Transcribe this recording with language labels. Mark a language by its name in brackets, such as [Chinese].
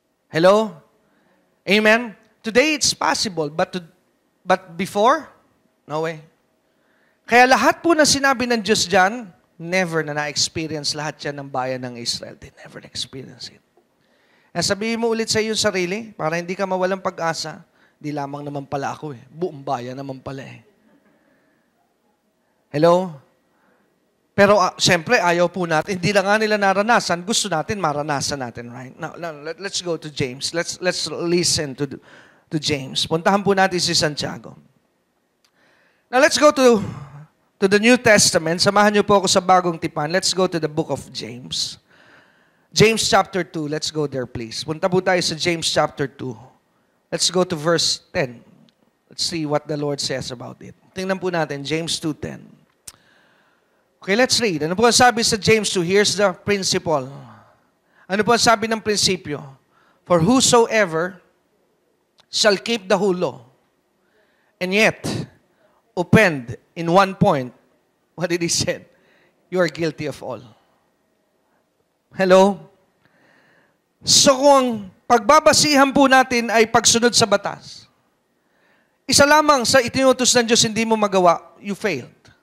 [English] Hello? Amen? Today it's possible, but before? No way. [Filipino] Kaya lahat po na sinabi ng Diyos dyan, never na na-experience lahat yan ng bayan ng Israel. [English] They never experience it. [Filipino] Kaya sabihin mo ulit sa iyong sarili, para hindi ka mawalang pag-asa, di lamang naman pala ako eh. Buong bayan naman pala eh. Hello? Pero siyempre, ayaw po natin. Hindi lang nga nila naranasan. Gusto natin, maranasan natin, right? [English] Now let's go to James. Let's listen to James. [Filipino] Puntahan po natin si Santiago. [English] Now let's go to the New Testament. [Filipino] Samahan niyo po ako sa bagong tipan. [English] Let's go to the book of James. James chapter 2. Let's go there, please. [Filipino] Punta po tayo sa [English] James chapter 2. Let's go to verse 10. Let's see what the Lord says about it. [Filipino] Tingnan po natin, James 2:10. [English] Okay, let's read. [Filipino] Ano po ang sabi sa James 2? [English] Here's the principle. [Filipino] Ano po ang sabi ng prinsipyo? [English] For whosoever shall keep the whole law, and yet offend in one point, what did he say? You are guilty of all. Hello? [Filipino] So kung pagbabasihan po natin ay pagsunod sa batas, isa lamang sa itinutos ng Diyos hindi mo magawa, [English] you failed.